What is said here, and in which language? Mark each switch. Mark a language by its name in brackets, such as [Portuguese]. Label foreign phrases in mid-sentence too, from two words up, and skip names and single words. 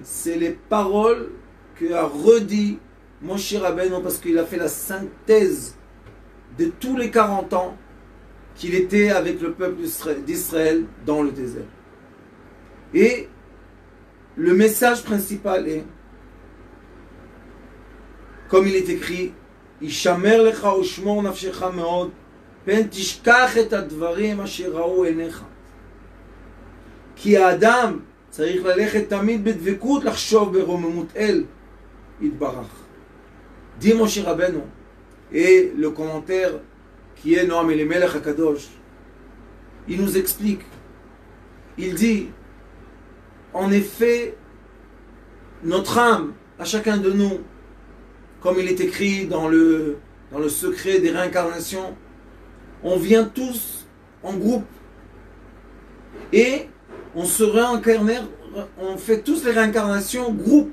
[French] C'est les paroles qu'a redit Moshe Rabbeinu, parce qu'il a fait la synthèse de tous les 40 ans qu'il était avec le peuple d'Israël dans le désert. Et le message principal est, comme il est écrit, [Hebrew] השמר לך ושמור נפשך מאד פן תשכח את הדברים אשר ראו עיניך. Ki האדם צריך ללכת תמיד בדבקות לחשוב ברוממות אל יתברך. [French] Dit Moshe Rabbeinu, et le commentaire qui est Noam Elimelech HaKadosh, il nous explique, il dit, en effet, notre âme, à chacun de nous, comme il est écrit dans le secret des réincarnations, on vient tous en groupe et on se réincarne, on fait tous les réincarnations groupe.